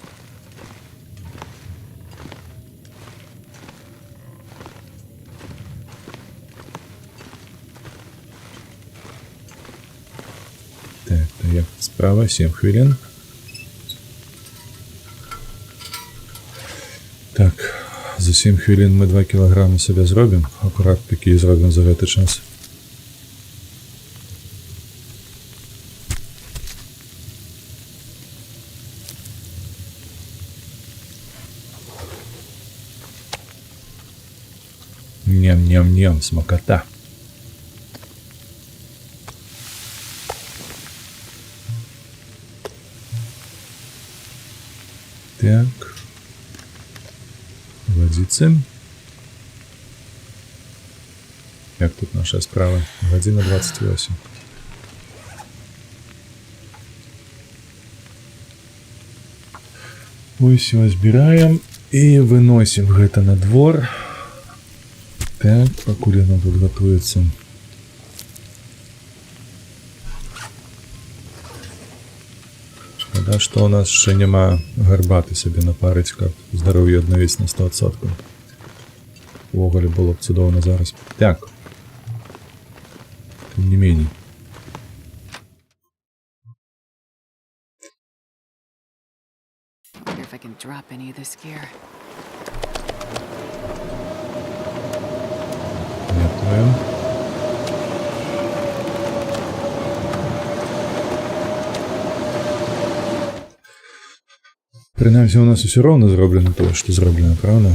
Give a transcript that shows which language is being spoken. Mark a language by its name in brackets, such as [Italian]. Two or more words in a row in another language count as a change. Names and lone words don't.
[Ukrainian] Так, як справа, 7 хвилин. [Belarusian] Так, за 7 хвилин мы 2 килограмма себе зробим. Аккурат такі зробим за гэты час. Ням-ням-ням, смакота. Так. Водицы. [Ukrainian] Як тут наша справа? Година 28. [Belarusian] Усё збіраем і выносім гэта на двор. Так, пакуль яно тут гатуецца. Шкада, што ў нас яшчэ няма гарбаты сабе напарыць, каб здароўе аднавіць на 100%. Увогуле было б цудоўна зараз. Так. Тым не меней. [English] Wonder if I can drop any of this gear. [Ukrainian] Дякую. [Belarusian] Прынамсі, у нас усё роўна зроблена тое, што зроблена, правда?